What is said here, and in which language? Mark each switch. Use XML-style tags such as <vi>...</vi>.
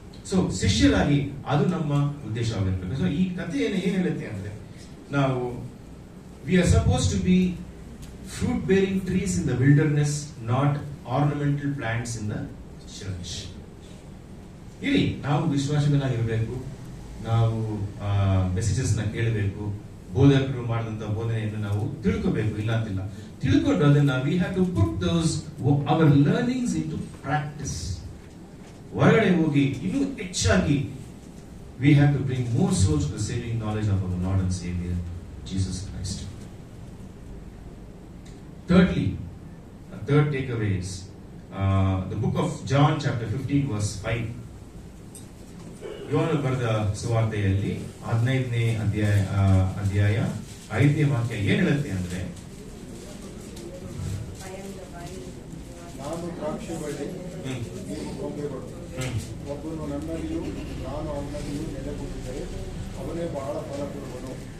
<kn>So ಶಿಷ್ಯರಾಗಿ ಅದು ನಮ್ಮ ಉದ್ದೇಶವಾಗಿರ್ಬೇಕು. So ಈ ಕಥೆ ಏನ್ ಹೇಳುತ್ತೆ ಅಂದ್ರೆ, ನಾವು</kn> <en>We are suppose to be fruit bearing trees in the wilderness, not ornamental plants in the church.</en> <kn>ಇಲ್ಲಿ ನಾವು ವಿಶ್ವಾಸಗಳಾಗಿರ್ಬೇಕು, ನಾವು ಮೆಸೇಜಸ್ ನ ಕೇಳಬೇಕು, ಬೋಧಕರು ಮಾಡಿದಂತ ಬೋಧನೆಯನ್ನು ನಾವು ತಿಳ್ಕೋಬೇಕು. ಇಲ್ಲ ಅಂತಿಲ್ಲ, ತಿಳ್ಕೊಂಡು ಅದನ್ನ</kn> <en>We have to put those our learnings into practice.</en> <kn>ಹೊರಗಡೆ ಹೋಗಿ ಇನ್ನೂ ಹೆಚ್ಚಾಗಿ</kn> <en>we have to bring more souls to the saving knowledge of our Lord and Savior Jesus Christ. Thirdly, the third takeaway is the book of John chapter 15 verse 5.</en> <kn>ಯೋಹನ ಬರೆದ ಸುವಾರ್ತೆಯಲ್ಲಿ 15ನೇ ಅಧ್ಯಾಯ 5ನೇ ವಾಕ್ಯ ಏನ್ ಹೇಳುತ್ತೆ ಅಂದ್ರೆ, ನಾನು ದ್ರಾಕ್ಷಿ ಬಳ್ಳಿ, ನೀವು ಕೊಂಬೆಗಳು. ಒಬ್ಬನು ನನ್ನಲ್ಲಿಯೂ ನಾನು ಅವನಲ್ಲಿಯೂ ನೆಲೆಗೊಂಡಿದ್ದರೆ ಅವನೇ ಬಹಳ ಫಲ ಕೊಡುವನು.</kn>